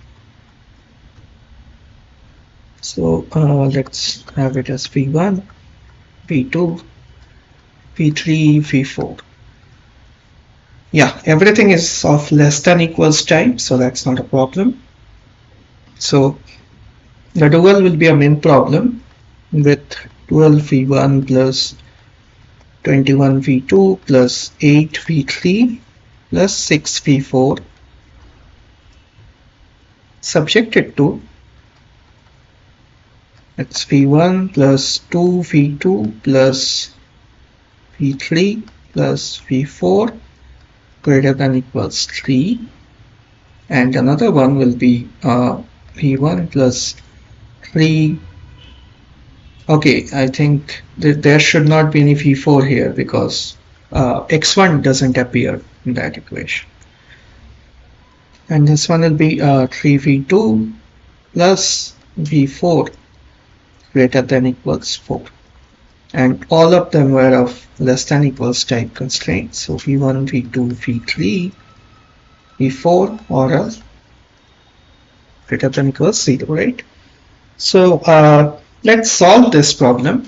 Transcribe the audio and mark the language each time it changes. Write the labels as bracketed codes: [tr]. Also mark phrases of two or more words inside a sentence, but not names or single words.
[en] So let's have it as v1, v2, v3, v4. Yeah, everything is of less than equals type, so that's not a problem. So the dual will be a min problem with 12 v1 plus 21 v2 plus 8 v3 plus 6 v4 subjected to it's v1 plus 2 v2 plus v3 plus v4 greater than equals 3, and another one will be v1 plus 3. Okay, I think that there should not be any v4 here because x1 doesn't appear in that equation. And this one will be 3v2 plus v4 greater than equals 4. and all of them were of less than equals type constraints. So v1, v2, v3, v4 or else greater than equals 0, right? So let's solve this problem.